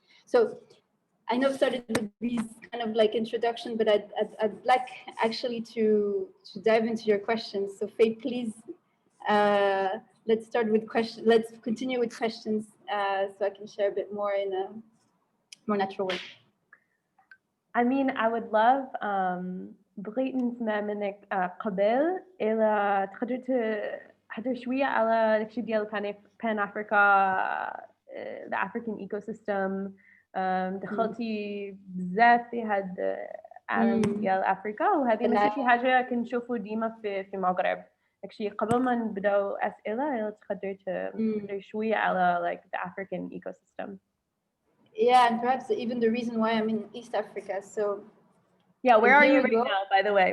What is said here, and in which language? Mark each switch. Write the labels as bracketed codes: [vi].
[en] So I know I've started with these kind of like introduction, but I'd like actually to dive into your questions. So Faye, please, let's start with questions. Let's continue with questions so I can share a bit more in a more natural way. I mean, I would love [ar] بغيت نسمع منك قبل إلى تقدر تهضر شوية على داكشي ديال Pan Africa, [en] the African ecosystem. [ar] دخلتي بزاف في هاد العالم ديال أفريقيا، وهذه ماشي شي حاجة كنشوفو ديما في المغرب. داكشي قبل ما نبداو أسئلة تقدر تهضر شوية على [en] like the African ecosystem. Yeah, and perhaps even the reason why I'm in East Africa. So yeah, where are you right now, by the way?